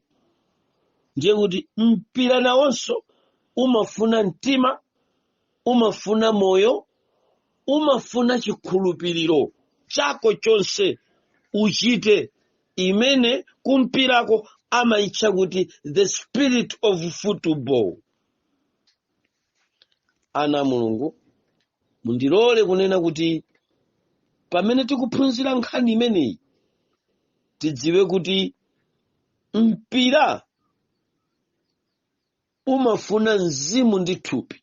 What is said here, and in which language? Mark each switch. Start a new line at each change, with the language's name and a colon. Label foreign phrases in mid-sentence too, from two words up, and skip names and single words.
Nyanja: Ndiye kuti mpira nawonso umafuna mtima, umafuna moyo, umafuna chikhulupiriro chako chonse uchite, imene kumpirako amaitcha kuti
English: the spirit of football.
Nyanja: Ana Mulungu, mundilole kunena kuti pamene tikuphunzira nkhani imeneyi, tidziwe kuti mpira umafuna mzimu ndi thupi.